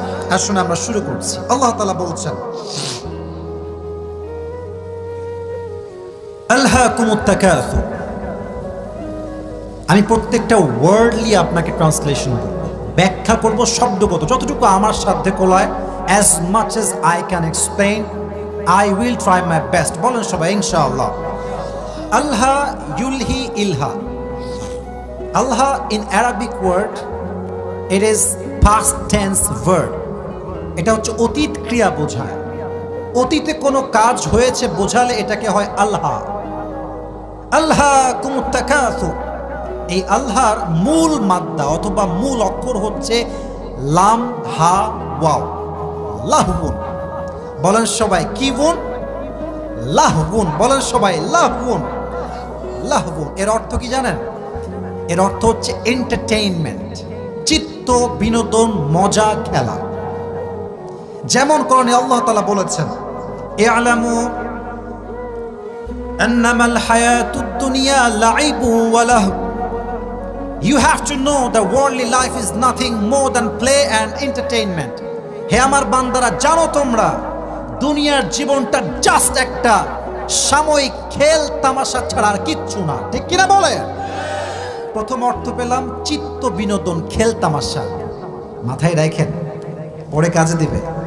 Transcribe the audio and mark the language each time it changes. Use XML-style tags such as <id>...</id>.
<bn>আসুন আমরা শুরু করছি। আল্লাহ তাআলা বলছেন,</bn> <ar>আলহাকুমুত তাকাসুর।</ar> <bn>আমি প্রত্যেকটা ওয়ার্ডলি আপনাকে ট্রান্সলেশন করব, ব্যাখ্যা করব শব্দগত, যতটুকু আমার সাধ্যে কোলায়।</bn> <en>as much as I can explain, I will try my best.</en> <bn>বলেন সবাই ইনশাআল্লাহ।</bn> <ar>আলহা ইউলহি ইলহা।</ar> <en>আলহা in Arabic word, it is past tense verb.</en> <bn>এটা হচ্ছে অতীত ক্রিয়া বোঝায়। অতীতে কোনো কাজ হয়েছে বোঝালে এটাকে হয় আলহা।</bn> <ar>আলহাকুমুত তাকাসুর।</ar> <bn>এই আল্লাহর মূল মাদ্দা অথবা মূল অক্ষর হচ্ছে লাম হা ওয়াও, লাহবুন। বলেন সবাই কি বুন? লাহবুন। বলেন সবাই লাহবুন। লাহবুন এর অর্থ কি জানেন? এর অর্থ হচ্ছে এন্টারটেইনমেন্ট, চিত্ত বিনোদন, মজা, খেলা। যেমন কোরআনে আল্লাহ তাআলা বলেছেন,</bn> <ar>ইআলামু আন্নামাল হায়াতুদ দুনিয়া লাইবুন ওয়া লাহব।</ar> <en>You have to know that worldly life is nothing more than play and entertainment.</en> <bn>হে আমার বান্দারা, জানো তোমরা দুনিয়ার জীবনটা জাস্ট একটা সাময়িক খেল তামাশা ছাড়া আর কিচ্ছু না। ঠিক কিনা বলে? প্রথম অর্থ পেলাম চিত্ত বিনোদন, খেল তামাশা। মাথায় রাখেন, পরে কাজে দিবে।</bn>